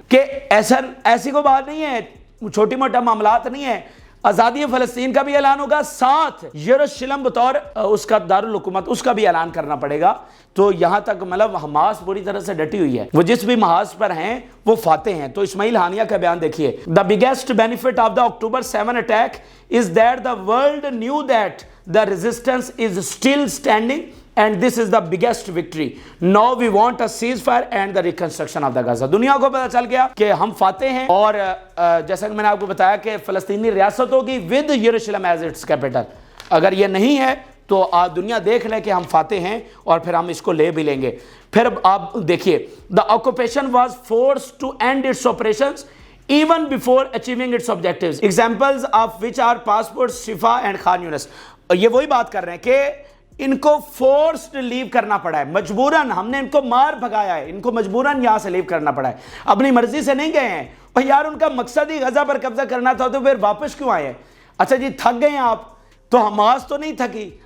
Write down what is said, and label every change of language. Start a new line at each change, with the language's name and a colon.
Urdu: کہ ایسی کوئی بات نہیں ہے، چھوٹی موٹا معاملات نہیں ہے. آزادی فلسطین کا بھی اعلان ہوگا، ساتھ یروشلم بطور اس کا دارالحکومت اس کا بھی اعلان کرنا پڑے گا. تو یہاں تک مطلب حماس پوری طرح سے ڈٹی ہوئی ہے، وہ جس بھی محاذ پر ہیں وہ فاتح ہیں. تو اسماعیل ہانیہ کا بیان دیکھیے.
English: The biggest benefit of the October 7 attack is that the world knew that the resistance is still standing and this is the biggest victory. Now we want a ceasefire and the reconstruction of the Gaza.
Urdu: دنیا کو پتا چل گیا کہ ہم فاتح ہیں، اور جیسا کہ میں نے آپ کو بتایا کہ فلسطینی ریاست ہوگی
English: with Jerusalem as its capital.
Urdu: اگر یہ نہیں ہے تو دنیا دیکھ لے کہ ہم فاتح ہیں، اور پھر ہم اس کو لے بھی لیں گے. پھر آپ دیکھیے،
English: the occupation was forced to end its operations even before achieving its objectives. Examples of which are passports, Shifa and Khan Yunis.
Urdu: یہ وہی بات کر رہے ہیں کہ ان کو
English: forced leave
Urdu: کرنا پڑا ہے، مجبوراً. ہم نے ان کو مار بھگایا ہے، ان کو مجبوراً یہاں سے لیو کرنا پڑا ہے، اپنی مرضی سے نہیں گئے ہیں. اور یار ان کا مقصد ہی غزہ پر قبضہ کرنا تھا، تو پھر واپس کیوں آئے ہیں؟ اچھا جی تھک گئے ہیں آپ، تو حماس تو نہیں تھکی.